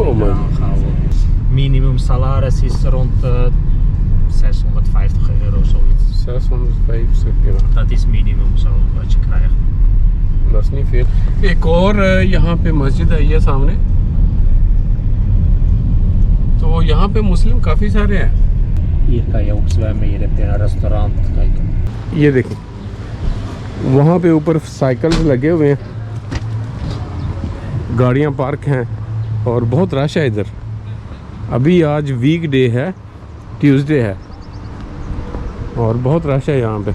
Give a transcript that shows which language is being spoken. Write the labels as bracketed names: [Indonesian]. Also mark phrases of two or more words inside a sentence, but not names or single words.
[English] Oh, man. [Dutch] aangehouden. Minimum salaris is rond 650 euro, zoiets. 650 ja. Dat is minimum zo wat je krijgt. [Hindi] बस नहीं फिर एक और यहाँ पे मस्जिद है ये सामने। तो यहाँ पे मुस्लिम काफ़ी सारे हैं। [Dutch] Hier kan je ook zwemmen, hier heb je een restaurant. Kijk. [Hindi] ये देखें, वहाँ पे ऊपर साइकिल्स लगे हुए हैं, गाड़ियाँ पार्क हैं और बहुत रश है इधर। अभी आज वीक डे है, ट्यूसडे है और बहुत रश है यहाँ पे।